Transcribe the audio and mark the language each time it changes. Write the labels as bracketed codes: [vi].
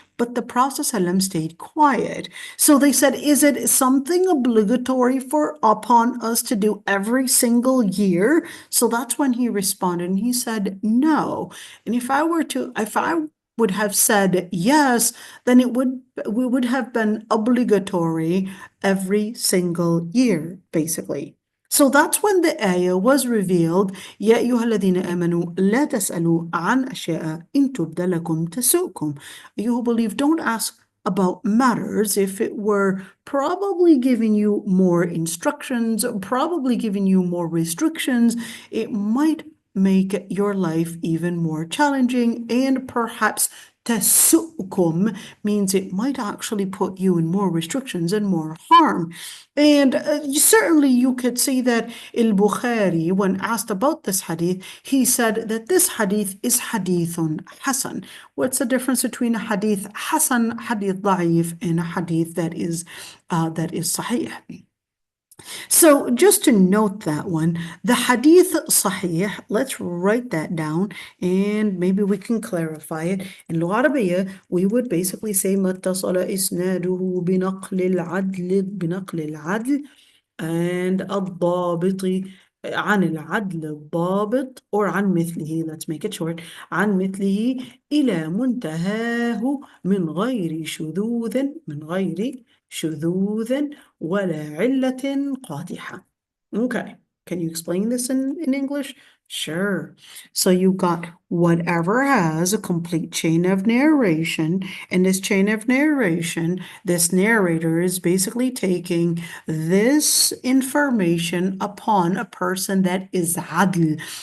[en] But the Prophet ﷺ stayed quiet. So they said, "Is it something obligatory upon us to do every single year?" So that's when he responded, and he said, "No." And if I would have said yes, then we would have been obligatory every single year, basically. So that's when the ayah was revealed, [ar] يَا أَيُّهَا الَّذِينَ آمَنُوا لَا تَسْأَلُوا عَنْ أَشْيَاءَ إِن تُبْدَ لَكُمْ تَسُؤْكُمْ. [en] You who believe, don't ask about matters if it were probably giving you more instructions, probably giving you more restrictions. It might make your life even more challenging and perhaps تسؤكم means it might actually put you in more restrictions and more harm. And certainly you could see that al-Bukhari, when asked about this hadith, he said that this hadith is hadithun hasan. What's the difference between a hadith hasan, hadith da'if, and a hadith that is sahih? So just to note that one, the hadith sahih, let's write that down and maybe we can clarify it. [ar] In اللغة العربية, [en] we would basically say [ar] ما اتصل إسناده بنقل العدل and الضابط عن العدل الضابط or عن مثله, [en] let's make it short, [ar] عن مثله إلى منتهاه من غير شذوذ ولا علة قادحة. [en] Okay, can you explain this in English? Sure. So you got whatever has a complete chain of narration, and this chain of narration, this narrator is basically taking this information upon a person that is adl.